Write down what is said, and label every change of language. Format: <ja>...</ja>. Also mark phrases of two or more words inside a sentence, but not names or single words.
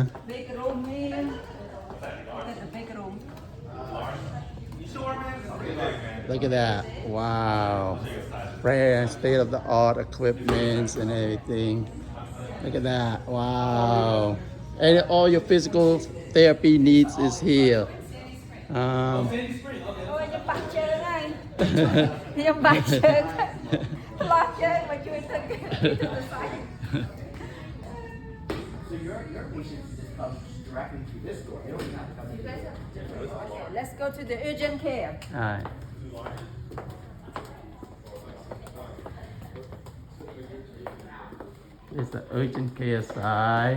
<en>Big room here. Look at the big room. Look at that. Wow. Brand state of the art equipment and everything. Look at that. Wow. And all your physical therapy needs is here. Um,</en> <km>អូយខ្ញុំបាក់ជើងហើយខ្ញុំបាក់ជើងផ្លាស់ជើងមកជួយទឹកទៅសៃ</km> <en>So your patients come directly through this door. They don't even have to come in. Let's go to the urgent care. Alright. This is the urgent care side.</en>